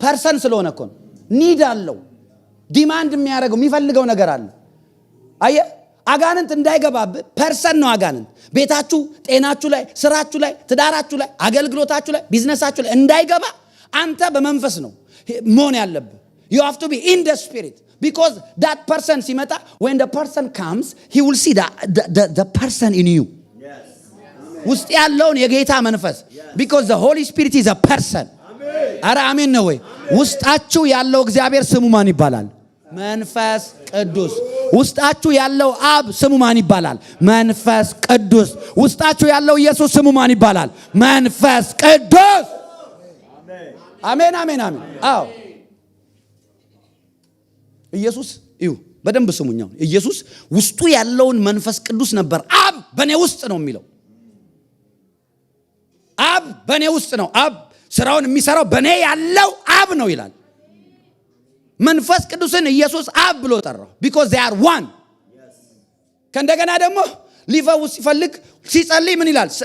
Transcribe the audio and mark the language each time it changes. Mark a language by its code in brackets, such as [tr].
[am] ፐርሰን ስለሆነ እኮ ነው። ኒድ አለው፣ ዲማንድ የሚያደርገው የሚፈልገው ነገር አለ። አየህ አጋንንት እንዳይገባብህ ፐርሰን ነው አጋንንት። ቤታችሁ፣ ጤናችሁ ላይ፣ ስራችሁ ላይ፣ ትዳራችሁ ላይ፣ አገልግሎታችሁ ላይ፣ ቢዝነሳችሁ ላይ እንዳይገባ አንተ በመንፈስ ነው መሆን ያለብህ። [en] you have to be in the spirit because that person [am] ሲመጣ [en] when the person comes he will see the person in you. [am] ውስጥ ያለውን የጌታ መንፈስ [en] because the Holy Spirit is a person. [am] አረ አሜን ነው ወይ? ውስጣችሁ ያለው እግዚአብሔር ስሙ ማን ይባላል? መንፈስ ቅዱስ። ውስጣችሁ ያለው አብ ስሙ ማን ይባላል? መንፈስ ቅዱስ። ውስጣችሁ ያለው ኢየሱስ ስሙ ማን ይባላል? መንፈስ ቅዱስ። አሜን አሜን አሜን። አዎ ኢየሱስ እዩ፣ በደንብ ስሙኛው። ኢየሱስ ውስጡ ያለውን መንፈስ ቅዱስ ነበር። አብ በኔ ውስጥ ነው የሚለው። አብ በኔ ውስጥ ነው። አብ ስራውን የሚሰራው በኔ ያለው አብ ነው ይላል። መንፈስ ቅዱስን ኢየሱስ አብ ብሎ ጠራው [en] because they are one። [am] ከእንደገና ደግሞ ሊፈውስ ሲፈልግ ሲጸልይ ምን ይላል?